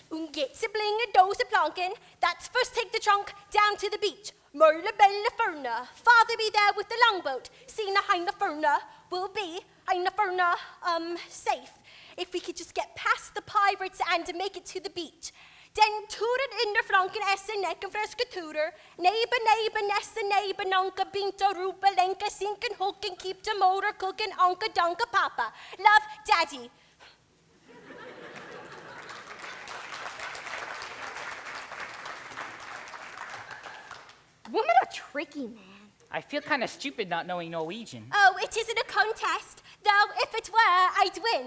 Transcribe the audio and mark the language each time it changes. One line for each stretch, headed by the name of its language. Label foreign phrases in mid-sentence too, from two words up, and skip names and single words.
English: Ungitsi Blinga Dose Planken. That's first take the trunk down to the beach. Merla Bella Furna. Father be there with the longboat. Sina Heina Furna will be Heina Furna safe. If we could just get past the pirates and make it to the beach. Den turen under flanken essen necken friske turer. Neighbor, nessa neighbor, nonka, binta, rupa, lenka, sinken, hooken, keep the motor cooking, onka, donka, papa. Love, Daddy. Women are tricky, man. I feel kind of stupid not knowing Norwegian. Oh, it isn't a contest. Though if it were, I'd win.